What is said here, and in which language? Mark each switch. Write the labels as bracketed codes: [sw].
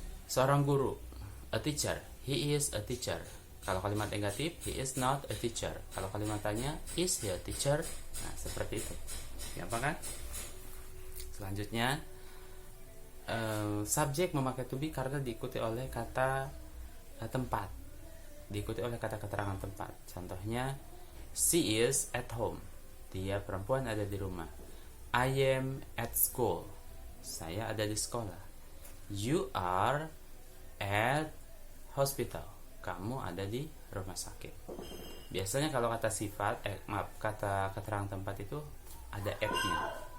[id] Seorang guru, [en] a teacher, he is a teacher. [id] Kalau kalimat negatif, [en] he is not a teacher. [id] Kalau kalimat tanya, [en] is he a teacher? [id] Nah, seperti itu. Gampang kan? Selanjutnya, subjek memakai to be karena diikuti oleh kata tempat. Diikuti oleh kata keterangan tempat. Contohnya, [en] she is at home. [id] Dia perempuan ada di rumah. [en] I am at school. [id] Saya ada di sekolah. [en] You are at hospital. [id] Kamu ada di rumah sakit. Biasanya kalau kata sifat, kata keterangan tempat itu ada at-nya.